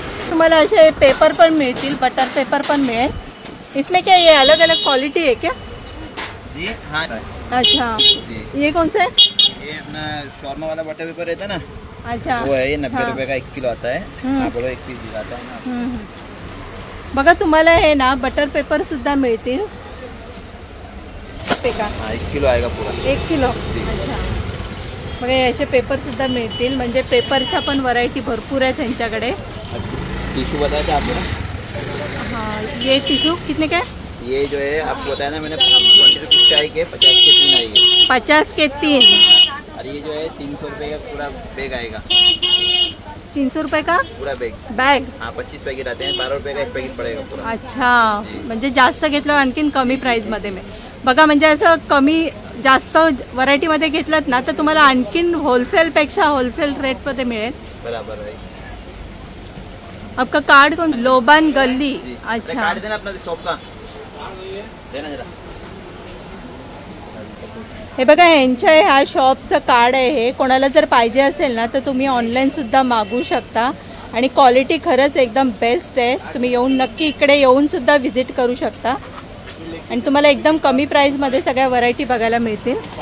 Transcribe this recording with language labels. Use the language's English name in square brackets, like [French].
[Marathi] तुम्हाला असे पेपर पण मिळतील, बटर पेपर पण मिळेल. [Hindi] इसमें क्या ये अलग अलग क्वालिटी है क्या? जी हाँ. अच्छा जी. ये कौन सा है? ये अपना शॉर्मा वाला बटर पेपर रहता है ना, अच्छा वो है. ये 90 हाँ. रुपए का 1 किलो आता है. आप बोलो 1 पीस दिलाता है ना. हम्म. [Marathi] बघा तुम्हाला हे ना बटर पेपर सुद्धा मिळतील. का [Hindi] हाँ, 1 किलो आएगा पूरा. 1 किलो. जी. अच्छा. [Marathi] बघा याचे पेपर सुद्धा मिळतील, म्हणजे पेपरच्या पण व्हरायटी भरपूर आहेत त्यांच्याकडे. [Hindi] टिश्यू बताया था आपको ना, हाँ ये टिश्यू कितने का है? ये जो है आपको बताया ना मैंने, 20 रुपीज़ का आई के 50 के 3 आएगी. 50 के 3. और ये जो है 300 रुपये का पूरा बैग आएगा. 300 रुपये का पूरा बैग. [Marathi] बॅग. [Hindi] हाँ 25 पैकेट आते हैं, 12 रुपये का 1 पैकेट पड़ेगा पूरा. [Marathi] अच्छा म्हणजे जास्त घेतलं आणखीन कमी प्राईसमध्ये मिळेल. बघा म्हणजे असं कमी जास्त व्हरायटीमध्ये घेतलं ना तर तुम्हाला आणखीन होलसेलपेक्षा होलसेल रेटमध्ये मिळेल. [Hindi] बराबर है. आपका कार्ड कौन? लोबान गल्ली. जी. अच्छा कार्ड देना अपना शॉप का, देना जरा. [Marathi] हे बघा यांच्या ह्या शॉपचं कार्ड आहे हे. कोणाला जर पाहिजे असेल ना तर तुम्ही ऑनलाईन सुद्धा मागवू शकता, आणि क्वालिटी खरंच एकदम बेस्ट आहे. तुम्ही येऊन नक्की इकडे येऊन सुद्धा व्हिजिट करू शकता, आणि तुम्हाला एकदम कमी प्राईसमध्ये सगळ्या व्हरायटी बघायला मिळतील.